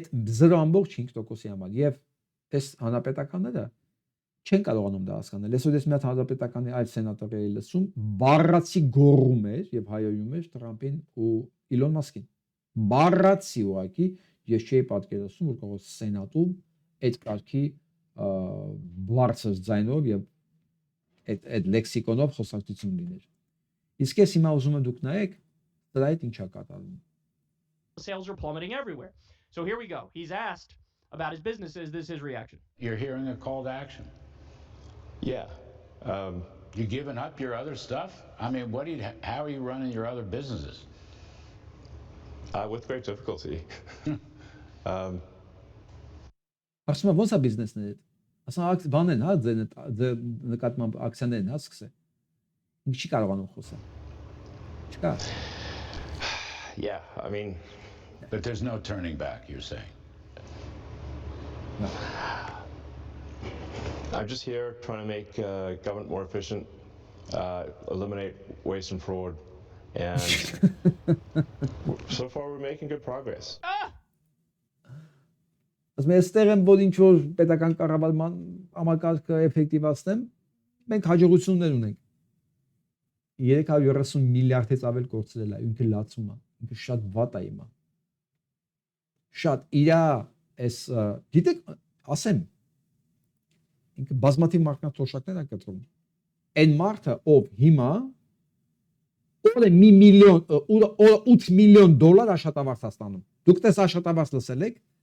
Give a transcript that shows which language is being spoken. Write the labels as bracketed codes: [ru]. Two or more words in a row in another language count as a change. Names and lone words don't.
[hy] 0.5%-ի համար եւ այս հանրապետականները չեն կարողանում դա հասկանալ։ Այսօր ես մի հատ հանրապետականի այլ սենատորի լսում բառացի գոռում էր եւ հայոյում էր Թրամփին ու Իլոն Մասկին։ Բառացի ուղակի ես չէի պատկերացնում, որ կարող սենատում այդ կարգի բարձր ձայնով եւ այդ լեքսիկոնով խոսակցություն լիներ։ Իսկ ես հիմա ուզում եմ դուք նայեք դրա հետ ինչա կատարվում։ [en] Sales are plummeting everywhere. So here we go. He's asked about his business. Is this his reaction? You're hearing a call to action. Yeah. You giving up your other stuff? I mean, how are you running your other businesses? With great difficulty. [hy] Ասում ոնց է բիզնեսն է։ Ասում բանեն, հա, նկատմամբ ակցիաներն հա սկսե։ Ինչ չի կարողանում խոսալ։ Չկա։ [en] Yeah, I mean, But there's no turning back, you're saying. I'm just here trying to make government more efficient, eliminate waste and fraud, and so far we're making good progress. [hy] Ասում եմ, այստեղ եմ որ ինչ որ պետական կառավարման համակարգը էֆեկտիվացնեմ, մենք հաջողություններ ունենք։ 330 միլիարդից ավել կորցրել է, ինքը լացում է, ինքը շատ վատ է հիմա։ Շատ իրա էս գիտեք, ասեմ, ինքը բազմաթիվ մարքնաթոշակներ է կտրում։ Այն մարդը, ով հիմա օրը 1 միլիոն, 8 միլիոն դոլար աշխատավարձ է ստանում։ Դուք տես աշխատավարձ լսել եք,